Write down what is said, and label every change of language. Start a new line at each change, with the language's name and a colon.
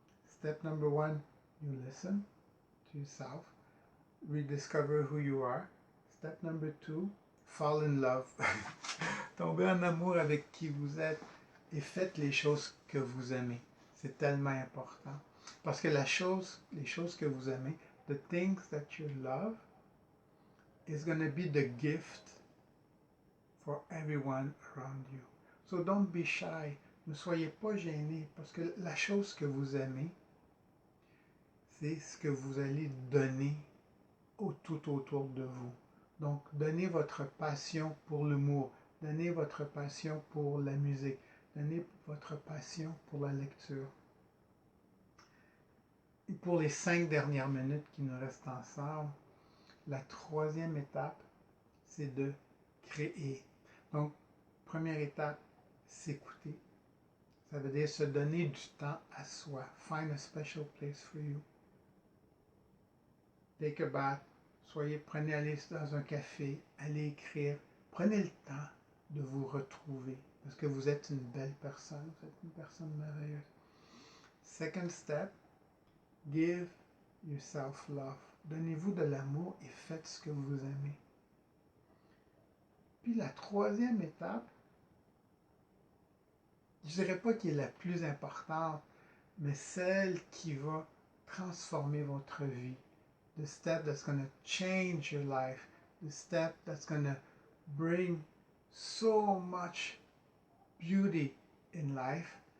English: Step number 1, you listen to yourself, rediscover who you are. Step number 2, fall in love.
French: Tombez en amour avec qui vous êtes et faites les choses que vous aimez. C'est tellement important. Parce que les choses que vous aimez,
English: the things that you love, is going to be the gift for everyone around you. So don't be shy.
French: Ne soyez pas gênés parce que la chose que vous aimez, c'est ce que vous allez donner tout autour de vous. Donc, donnez votre passion pour l'humour, donnez votre passion pour la musique, donnez votre passion pour la lecture. Et pour les 5 dernières minutes qui nous restent ensemble, la 3e étape, c'est de créer. Donc, première étape, s'écouter. Ça veut dire se donner du temps à soi.
English: Find a special place for you. Take a bath.
French: Prenez aller dans un café, allez écrire. Prenez le temps de vous retrouver. Parce que vous êtes une belle personne. Vous êtes une personne merveilleuse.
English: Second step, give yourself love.
French: Donnez-vous de l'amour et faites ce que vous aimez. Puis la 3e étape, je ne dirais pas qu'elle est la plus importante, mais celle qui va transformer votre vie.
English: The step that's going to change your life. The step that's going to bring so much beauty in life.